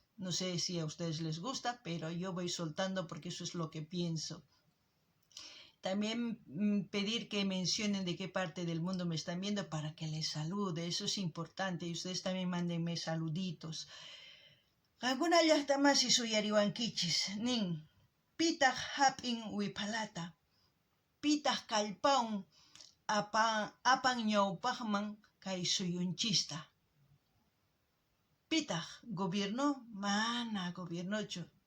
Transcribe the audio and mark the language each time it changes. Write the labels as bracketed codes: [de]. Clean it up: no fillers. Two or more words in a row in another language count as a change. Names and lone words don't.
[es] No sé si a ustedes les gusta, pero yo voy soltando porque eso es lo que pienso. También pedir que mencionen de qué parte del mundo me están viendo para que les salude. Eso es importante. Y ustedes también mándenme saluditos. [qu] Alguna llaqtamas y suyariwankichis. Nin. Pitaq hap'in wipalata. Pitaq kallpawan apan ñawpaqman kay suyunchista. Pitaq gobierno? Mana gobiernochu.